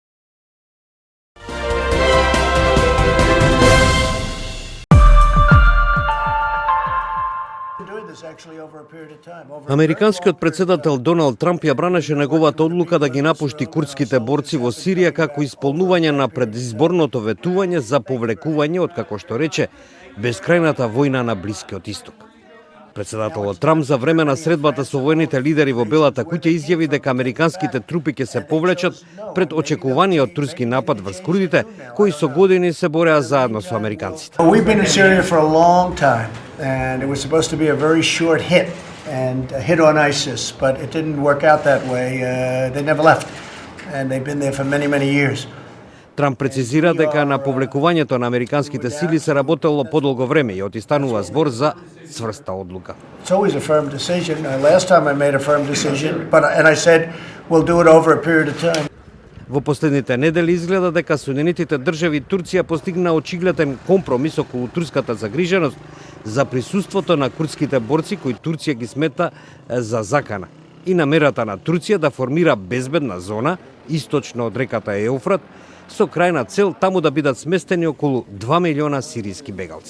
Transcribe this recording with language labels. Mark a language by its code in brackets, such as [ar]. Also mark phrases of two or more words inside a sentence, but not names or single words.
[mk] Американскиот председател Доналд Трамп ја бранеше неговата одлука да ги напушти курдските борци во Сирија како исполнување на предизборното ветување за повлекување од, како што рече, бескрајната војна на Блискиот Исток. Председателот Трамп за време на средбата со војните лидери во Белата куќа изјави дека американските трупи ќе се повлечат пред очекуваниот турски напад врз курдите, кои со години се бореа заедно со американците. [en] And it was supposed to be a very short hit and a hit on ISIS, but it didn't work out that way. They never left, and they've been there for many, many years. [mk] Трамп прецизира дека на повлекувањето на американските сили се работело подолго време и отистанува збор за цврста одлука. [en] It's always a firm decision. Last time I made a firm decision, and I said we'll do it over a period of time. [mk] Во последните недели изгледа дека Соединетите држави и Турција постигна очигледен компромис околу турската загриженост за присуството на курдските борци кои Турција ги смета за закана и намерата на Турција да формира безбедна зона источно од реката Еуфрат со крајна цел таму да бидат сместени околу 2 милиона сиријски бегалци.